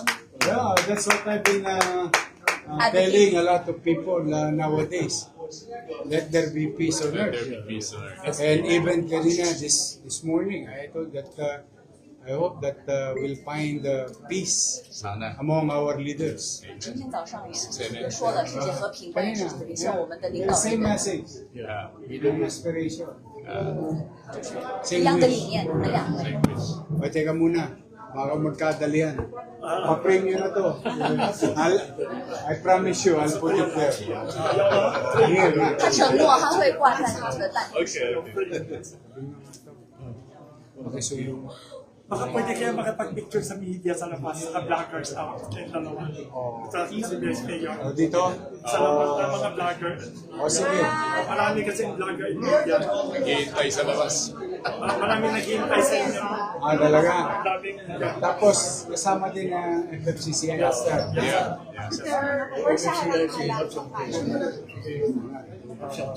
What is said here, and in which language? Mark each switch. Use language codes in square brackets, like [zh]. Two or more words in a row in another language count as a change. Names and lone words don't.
[en] Yeah, that's what I've been telling a lot of people nowadays. Let there be peace on Let there earth. be peace on earth. And even kanina this morning, I told that I hope that we'll find peace [tl] Sana. [en] among our leaders. [zh] 今天早上也说了世界和平关于世界，向我们的领 [en] The [zh] 导 [en] same [zh] 人 [en] message, Yeah. same aspiration. [zh] 一 [en] Same [zh] 样的理 [en] wish. [zh] 念，你们两位。 [tl] O, teka muna. Baka magkadalian. Pa-frame nyo na to. [en] I promise you, I'll put it there. Here, here. [zh] 他承诺他会挂在他的蛋。 [tl] Okay, so yung... Baka pwede kaya makapag-picture sa media sa labas, sa [en] vloggers out, [tl] kayong dalawa. Sa CBS Mayor. dito? Sa labas ng mga vlogger. Sige. Marami kasing [en] vlogger in media. [tl] Naghihintay sa labas. Marami naghihintay sa inyo. Talaga. Daming Tapos, kasama din ang FFCCI after. [en] Yeah. [zh] 我下来拿来。